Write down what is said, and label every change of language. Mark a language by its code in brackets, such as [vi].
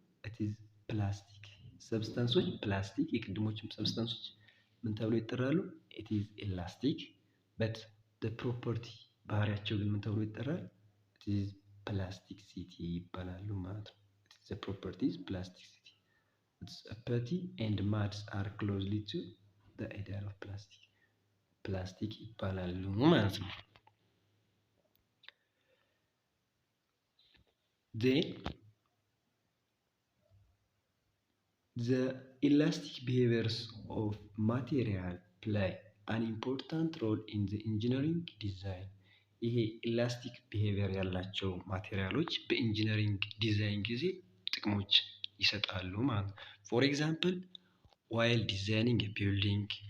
[en] it is plastic [am] ሰብስታንሶች ፕላስቲክ የቅድሞችም ሰብስታንሶች ምን ተብለው ይጠራሉ? [en] it is elastic but the property [am] ባህሪያቸው ግን ምን ተብሎ ይጠራል? [en] it is plasticity [am] ይባላሉ ማለት ነው። [en] the property is plasticity. it's putty and muds are closely to the idea of plastic [am] ይባላሉ ማለት ነው። [en] then the elastic behaviors of material play an important role in the engineering design [am] ይሄ elastic behavior ያላቸው ማቴሪያሎች በኢንጂነሪንግ ዲዛይን ጊዜ ጥቅሞች ይሰጣሉ ማለት ነው። [en] for example while designing a building